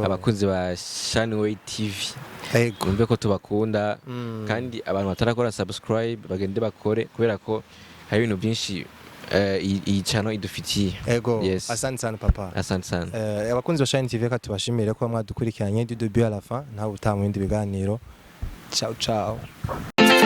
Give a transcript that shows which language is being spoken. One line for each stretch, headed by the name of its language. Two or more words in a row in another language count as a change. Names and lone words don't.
Kinyarwanda: abakunzi ba Shanway TV Ego. kumve ko tubakunda kandi abantu batarakora subscribe bagende bakore kubera ko hari ibintu byinshi iyi channel idufitiye. Ego.
English: Yes.
Swahili: Asante sana papa. Asante sana.
Kinyarwanda: Abakunzi ba Shine TV reka tubashimire ko mwadukurikiranye
French: du début à la fin
Kinyarwanda: ntawe utamu bindi biganiro.
Italian: Ciao ciao.